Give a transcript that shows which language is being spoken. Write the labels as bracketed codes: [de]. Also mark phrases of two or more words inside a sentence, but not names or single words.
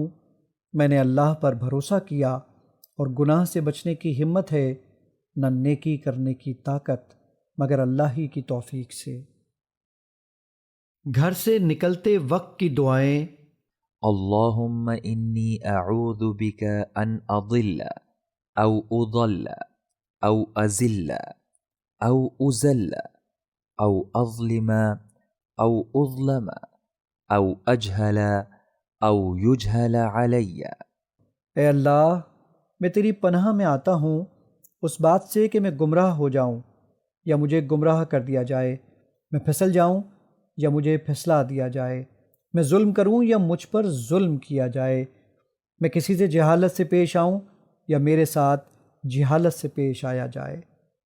[ur] میں نے اللہ پر بھروسہ کیا اور گناہ سے بچنے کی ہمت ہے، نہ نیکی کرنے کی طاقت مگر اللہ ہی کی توفیق سے۔ گھر سے نکلتے وقت کی دعائیں۔ [ar] اللہم انی اعوذ بک ان اضل او اضل او ازل او ازل او اظلم او اظلم او اجہل او یجہل علی۔ [ur] اے اللہ، میں تیری پناہ میں آتا ہوں اس بات سے کہ میں گمراہ ہو جاؤں یا مجھے گمراہ کر دیا جائے، میں پھسل جاؤں یا مجھے پھسلا دیا جائے، میں ظلم کروں یا مجھ پر ظلم کیا جائے، میں کسی سے جہالت سے پیش آؤں یا میرے ساتھ جہالت سے پیش آیا جائے۔